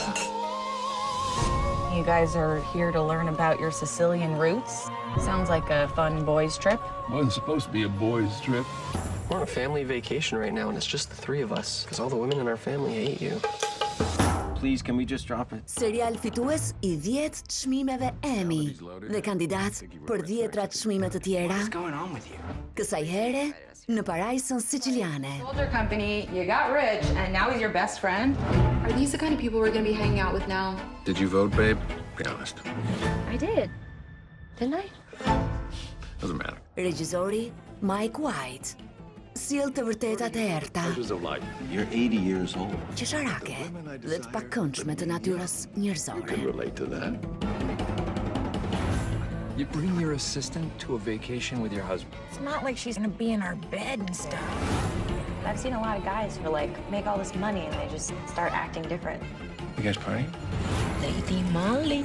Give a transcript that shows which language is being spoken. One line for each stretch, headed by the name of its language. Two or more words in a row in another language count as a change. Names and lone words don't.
English: You guys are here to learn about your Sicilian roots. Sounds like a fun boys' trip. Wasn't supposed to be a boys' trip. We're on a family vacation right now, and it's just the three of us, because all the women in our family hate you. Please, can we just drop it?
Albanian: Serial fitues I 10 çmimeve Emmy dhe kandidat për 10 çmime të tjera.
English: What's going on with you?
Albanian: Kësaj here në Parajsën Siciliane.
English: Sold your company, you got rich, and now he's your best friend. Are these the kind of people we're going to be hanging out with now? Did you vote, babe? Be honest. I did. Didn't I? Doesn't matter.
Albanian: Regjizori Mike White. Sjell të vërtetat e errta.
English: You're 80 years old.
Albanian: Qesharake dhe të pakëndshme të natyrës njerëzore.
English: Relate to that. You bring your assistant to a vacation with your husband. It's not like she's gonna be in our bed and stuff. I've seen a lot of guys who make all this money and they just start acting different. You guys partying? Lady Molly.